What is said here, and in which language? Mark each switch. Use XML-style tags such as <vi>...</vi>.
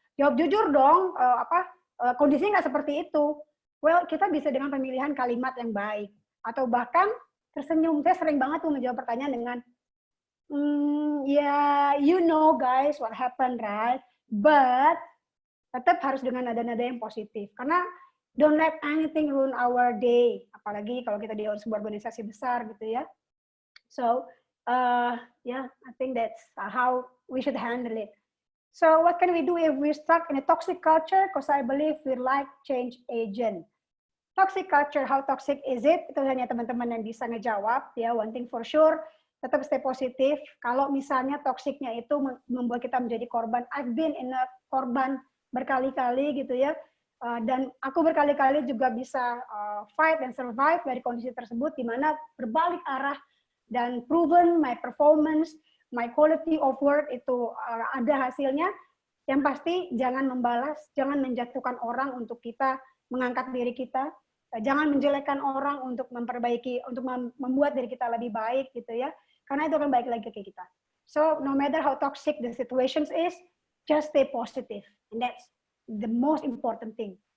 <id>Jawab jujur dong, kondisinya nggak seperti itu. Well, kita bisa dengan pemilihan kalimat yang baik. Atau bahkan tersenyum. Saya sering banget tuh menjawab pertanyaan dengan, yeah,</id> <en>you know guys what happened, right?</en> <id>But tetap harus dengan nada-nada yang positif. Karena</id> <en>don't let anything ruin our day.</en> <id>Apalagi kalau kita di sebuah organisasi besar gitu ya.</id> <en>So, yeah, I think that's how we should handle it. So what can we do if we're stuck in a toxic culture? Because I believe we're like change agent. Toxic culture, how toxic is it?</en> <id>Itu hanya teman-teman yang bisa ngejawab. Ya,</id> <en>one thing for sure,</en> <id>tetap stay positif. Kalau misalnya toksiknya itu membuat kita menjadi korban.</id> <en>I've been in a</en> <id>korban berkali-kali gitu ya. Dan aku berkali-kali juga bisa fight dan survive dari kondisi tersebut, di mana berbalik arah dan</id> <en>proven my performance, my quality of work</en> <id>itu ada hasilnya. Yang pasti jangan membalas, jangan menjatuhkan orang untuk kita mengangkat diri kita, jangan menjelekkan orang untuk memperbaiki, untuk membuat diri kita lebih baik gitu ya, karena itu akan baik lagi ke kita.</id> <en>So no matter how toxic the situations is, just stay positive, and that's the most important thing.</en>